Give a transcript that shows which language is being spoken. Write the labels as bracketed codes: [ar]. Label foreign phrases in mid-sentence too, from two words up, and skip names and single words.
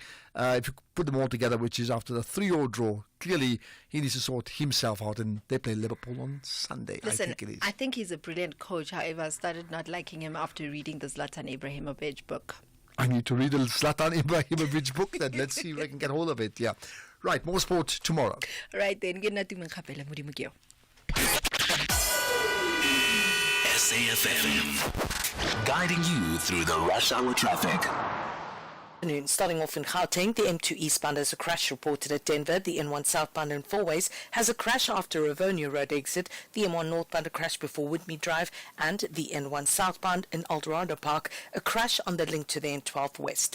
[en] If you put them all together, which is after the 3-0 draw, clearly he needs to sort himself out, and they play Liverpool on Sunday, Listen, I think it is. I think he's a brilliant coach. However, I started not liking him after reading the Zlatan Ibrahimovic book. I need to read the Zlatan Ibrahimovic book then. Let's see if I can get hold of it. Yeah. Right, more sport tomorrow. Right then, [tn] ke nna Tumeng Kgapela, Modimo ke yo. [en] SAFM, guiding you through the rush hour traffic. Starting off in Gauteng, the M2 eastbound has a crash reported at Denver. The N1 southbound in Fourways has a crash after Rivonia Road exit. The M1 northbound a crash before Whitney Drive, and the N1 southbound in Eldorado Park a crash on the link to the N12 west.